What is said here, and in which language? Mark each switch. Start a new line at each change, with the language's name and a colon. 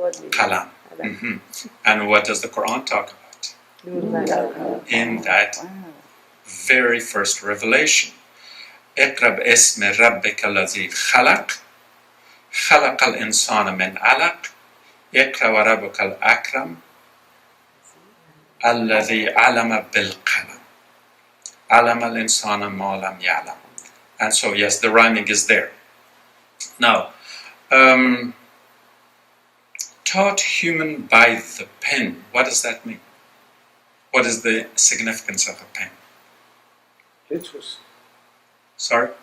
English: Qalam. Mm-hmm. And what does the Quran talk about? In that very first revelation.
Arabic: اقرأ باسم ربك الذي خلق خلق الإنسان من علق اقرأ وربك الأكرم الذي علم بالقلم علم الإنسان ما لم يعلم.
English: And so, yes, the rhyming is there. Now, taught human by the pen. What does that mean? What is the significance of a pen? Literacy. Sorry?